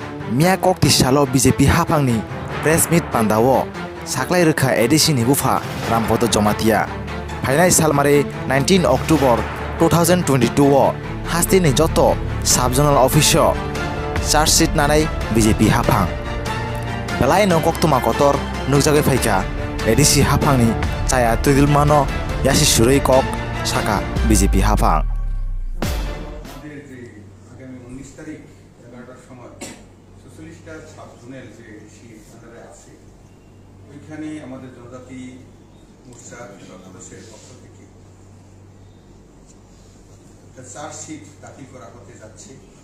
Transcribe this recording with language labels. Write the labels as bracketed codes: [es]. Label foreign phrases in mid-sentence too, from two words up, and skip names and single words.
[trp] मिया कक्ति सालो बीजेपी हाफांनि [en] press meet [trp] पान्दाओ साख्लाय रोखा एडिसिनि बुफा रामपद जमातिया फाइनाय सालमारे 19 अक्टोबर 2022 हास्तिनि जत साब जोनाल अफिसो चार्जशीट नानाय बीजेपी हाफां बेलाय नो कक्तमा कतर नुकजागे फाइका एडिसि हाफांनि चाया तुदिलमानो यासि सुरै कक साका बीजेपी हाफां [bn] ওইখানে আমাদের জনজাতি মোর্চার সদস্যের পক্ষ থেকে একটা চার্জশিট দাখিল করা হতে যাচ্ছে।